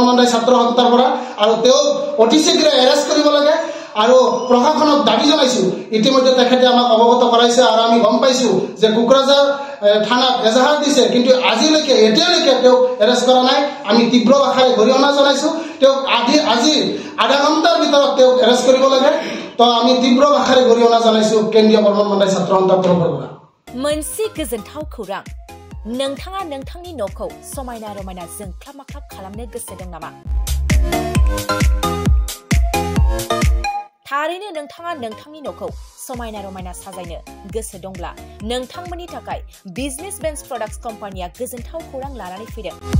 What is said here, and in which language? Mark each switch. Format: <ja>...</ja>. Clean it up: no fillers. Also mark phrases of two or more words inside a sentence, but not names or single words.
<as>মণ্ডল ছাত্ৰ সন্থাৰ পৰা আৰু তেওঁ অতি শীঘ্ৰে এৰেষ্ট কৰিব লাগে আৰু প্ৰশাসনক দাবী জনাইছো ইতিমধ্যে তেখেতে আমাক অৱগত কৰাইছে আৰু আমি গম পাইছো যে কুকৰাঝাৰ থানাত এজাহাৰ দিছে কিন্তু আজিলৈকে এতিয়ালৈকে তেওঁ এৰেষ্ট কৰা নাই আমি তীব্ৰ ভাষাৰে গৰিহণা জনাইছো তেওঁ আজি আধা ঘণ্টাৰ ভিতৰত তেওঁ এৰেষ্ট কৰিব লাগে তো আমি তীব্ৰ ভাষাৰে গৰিহণা জনাইছো কেন্দ্ৰীয় বৰ্মন মণ্ডল ছাত্ৰ সন্থাৰ তৰফৰ পৰা</as> <brx>मोनसे गोजोनथाव खौरां नोंथाङा नोंथांनि न'खौ समायना रमायना जोंख्लाब माख्लाब खालामनो गोसो दं नामा थारैनो नोंथाङा नोंथांनि न'खौ समायना रमायना साजायनो गोसो दंब्ला नोंथांमोननि थाखाय बिजनेस बेन्स प्रडाक्ट्स कम्पानिया गोजोनथाव खौरां लानानै फैदों</brx>